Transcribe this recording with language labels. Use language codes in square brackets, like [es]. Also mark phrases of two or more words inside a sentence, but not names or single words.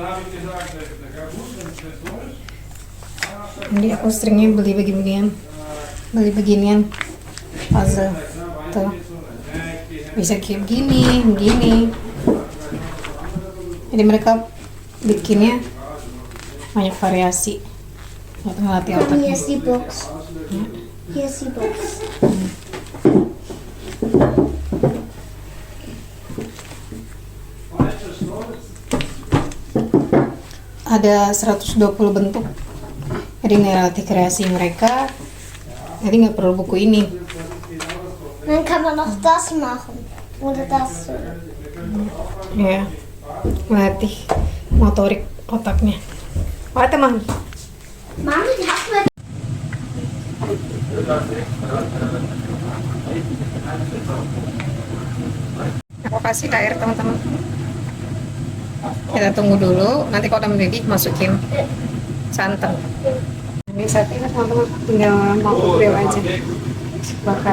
[id] Jadi aku seringnya beli beginian puzzle tuh, bisa kayak begini. Jadi mereka bikinnya banyak variasi buat ngelatih otaknya. [en] Here's the box. Here's the box. [id] Ada 120 bentuk. Jadi ngelatih kreasi mereka. Jadi nggak perlu buku ini. [de] Dann kann man noch das machen. Oder das. [id] Ya, melatih motorik otaknya. Oh, teman. Mami, [de] die hat mir. [id] Aku kasih air teman-teman. Kita tunggu dulu. Nanti kalau udah mendidih masukin santan. Ini satenya teman-teman tinggal mau grill aja, bakar.